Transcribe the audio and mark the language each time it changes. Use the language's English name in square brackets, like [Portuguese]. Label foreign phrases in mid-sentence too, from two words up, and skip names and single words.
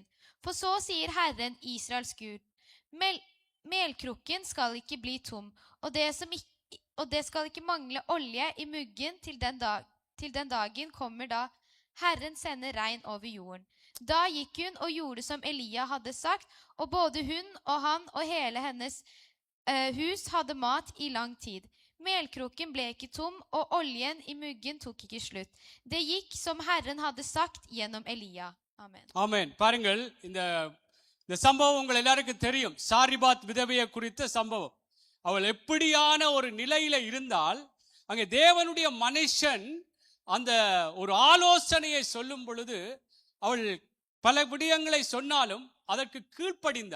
[Norwegian] For så sier Herren, Israels Gud, melkrukken skal ikke bli tom, og det skal ikke mangle olje i muggen til den dagen kommer da Herren sender regn over jorden. Da gikk hun og gjorde som Elia hadde sagt, og både hun og han og hele hennes hus hadde mat i lang tid. Melkrukken ble ikke tom, og oljen i muggen tok ikke slutt. Det gikk som Herren hadde sagt gjennom Elia. Amen. [Tamil] ஆமென். பாருங்கள், இந்த சம்பவம் உங்கள் எல்லாருக்கும் தெரியும். சாரிபாத் விதவையை குறித்த சம்பவம். அவள் எப்படியான ஒரு நிலையில இருந்தால், அங்கே தேவனுடைய மனுஷன் அந்த ஒரு ஆலோசனையை சொல்லும் பொழுது அவள் பல விடயங்களை சொன்னாலும் அதற்கு கீழ்ப்படிந்தாள்.